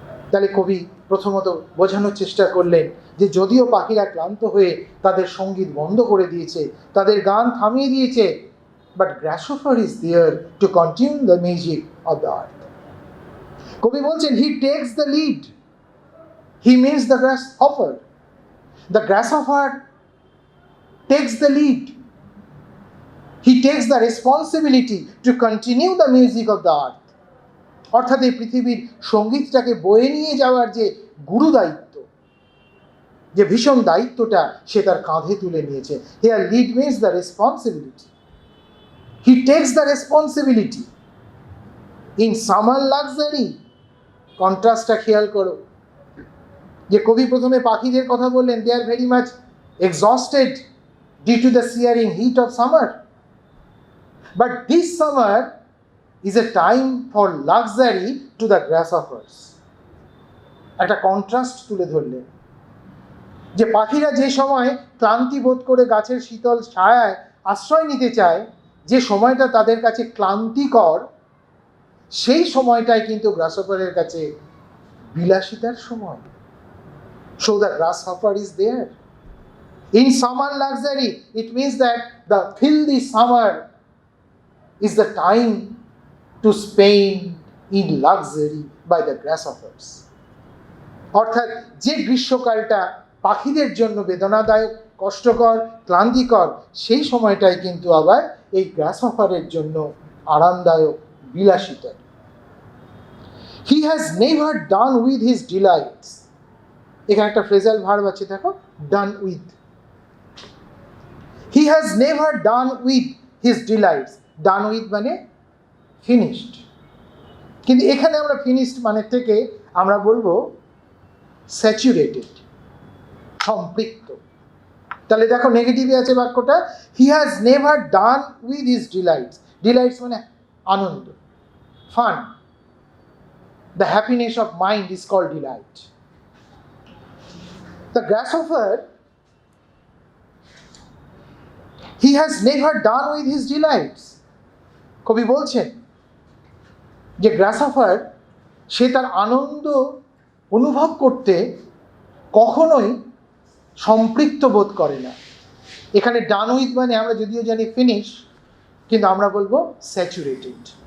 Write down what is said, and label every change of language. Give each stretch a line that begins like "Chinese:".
Bangla: তাহলে কবি প্রথমত বোঝানোর চেষ্টা করলেন যে যদিও পাখিরা ক্লান্ত হয়ে তাদের সঙ্গীত বন্ধ করে দিয়েছে, তাদের গান থামিয়ে দিয়েছে,
English: But grasshopper is there to continue the music of the earth.
Bangla: কবি বলছেন
English: He takes the lead, he means the grasshopper. The grasshopper takes the lead. He takes the responsibility to continue the music of the earth.
Bangla: অর্থাৎ এই পৃথিবীর সঙ্গীতটাকে বয়ে নিয়ে যাওয়ার যে গুরু দায়িত্ব, যে ভীষণ দায়িত্বটা সে তার কাঁধে তুলে নিয়েছে।
English: Here lead means the responsibility. He takes the responsibility. In summer luxury,
Bangla: কন্ট্রাস্টটা খেয়াল করো, যে কবি প্রথমে পাখিদের কথা বললেন,
English: They are very much exhausted due to the searing heat of summer, but this summer is a time for luxury to the grasshoppers.
Bangla: একটা contrast তুলে ধরলেন যে পাখিরা যে সময় ক্লান্তি বোধ করে গাছের শীতল ছায়ায় আশ্রয় নিতে চায়, যে সময়টা তাদের কাছে ক্লান্তিকর, সেই সময়টাই কিন্তু গ্রাসহপারের কাছে বিলাসিতার সময়।
English: So the grasshopper is there. In summer luxury, it means that the filthy summer is the time to spend in luxury by the grasshoppers.
Bangla: অর্থাৎ যে গ্রীষ্মকালটা পাখিদের জন্য বেদনাদায়ক, কষ্টকর, ক্লান্তিকর, সেই সময়টাই কিন্তু আবার এই গ্রাসহপারের জন্য আরামদায়ক, বিলাসিতা।
English: He has never done with his delights.
Bangla: এখানে একটা ফ্রেজাল ভার্ব আছে, দেখো, done with.
English: He has never done with his delights.
Bangla: Done with মানে ফিনিশড, কিন্তু এখানে আমরা ফিনিশড মানে থেকে আমরা বলবো স্যাচুরেটেড, সম্পৃক্ত। তাহলে দেখো নেগেটিভে আছে বাক্যটা,
English: He has never done with his delights.
Bangla: Delights মানে আনন্দ, fun.
English: The happiness of mind is called delight. The grasshopper, he has never done with his delights.
Bangla: কবি বলছেন যে গ্রাসহপার সে তার আনন্দ অনুভব করতে কখনোই সম্পৃক্ত বোধ করে না। এখানে ডান উইথ মানে আমরা যদিও জানি ফিনিশ, কিন্তু আমরা বলবো স্যাচুরেটেড।